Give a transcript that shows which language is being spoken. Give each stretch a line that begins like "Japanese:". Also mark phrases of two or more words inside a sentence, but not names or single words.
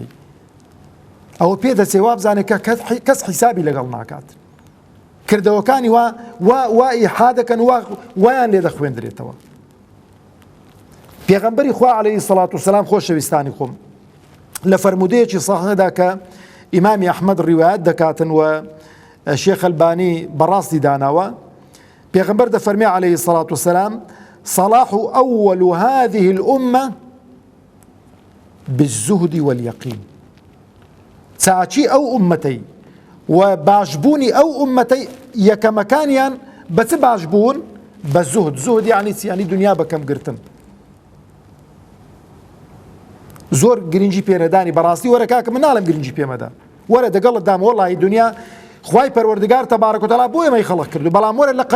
Central Kurdish: ئەوە پێدەچێ وا بزانێت کە کەس حیسابی لەگەڵ ناکات کردەوەکانی وا ئیحا دەکەن وایان لێ دەخوێندرێتەوە پێغەمبەری خوا
Arabic: عەلەیهی سەڵات وسەلام
Central Kurdish: خۆشەویستانی خۆم لە فەرمودەیەکی ساحەدا کە ئیمامی ئەحمەد ڕیوایەت دەکاتن و شێخ ئەلبانی بەڕاستی داناوە پێغەمبەر دەفەرمێ
Arabic: عەلەیهی سەڵات وسەلام صلاح أول هذه الأمة بالزهد واليقين
Central Kurdish: چاچی ئەو ئومەتەی و باشبوونی ئەو ئومەتەی یەکەمەکانیان بە چ باشبوون بە زوهد یعنی چیانی دنیا بەکەم گرتن زۆر گرنگی پێنەدانی بەڕاستی وەرە کاکە من ناڵم گرنگی پێمەدا وەرە دەگەڵت دام وەڵی دنیا خوای پەروەردگار
Arabic: تەبارەک و تەعالا
Central Kurdish: بۆ ئێمەی خەڵق کردو بەڵام وەرە لە